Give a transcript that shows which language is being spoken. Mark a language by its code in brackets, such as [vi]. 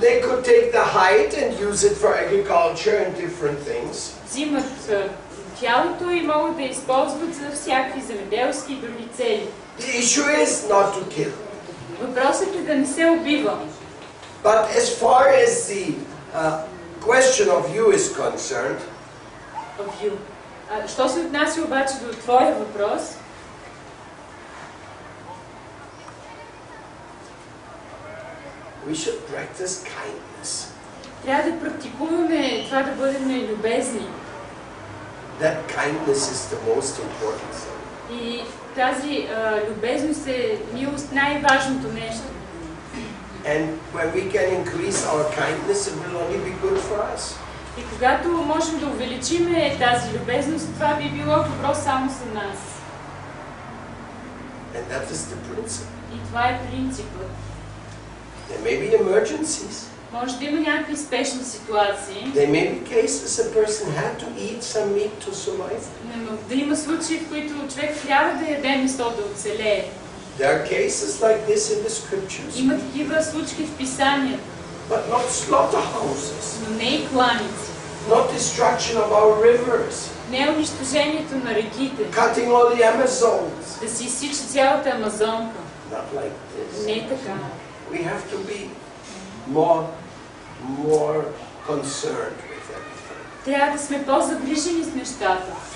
[en] They could take the hide and use it for agriculture and different things. [bg] взимат тялото и могат да използват за всякакви земеделски и други цели. [en] The issue is not to kill. [bg] Въпросът е да не се убива. [en] But as far as the question of you is concerned, [bg] Що се отнася обаче до твоя въпрос, [en] we should practice kindness. [bg] трябва да практикуваме това да бъдем любезни. [en] That kindness is the most important thing. [bg] И тази любезност е милост най-важното нещо. [en] And when we can increase our kindness, it will only be good for us. [bg] И когато можем да увеличим тази любезност, това би било добро само за нас. [en] And that is the principle. [bg] И това е принципът. [en] There may be emergencies. [bg] Може да има някакви спешни ситуации. [en] There may be cases a person had to eat some meat to survive. [bg] Да има случаи, в които човек трябва да яде место да оцелее. [en] There are cases like this in the scriptures. [bg] Има такива случки в писанията. [en] But not slaughterhouses. [bg] Но не и кланици. [en] Not destruction of our rivers. [bg] Не унищожението на реките. [en] Cutting all the Amazons. [bg] Да се изсича цялата Амазонка. [en] Not like this. [bg] Не така. [en] We have to be more concerned with everything. [bg] Трябва да сме по-загрижени с нещата.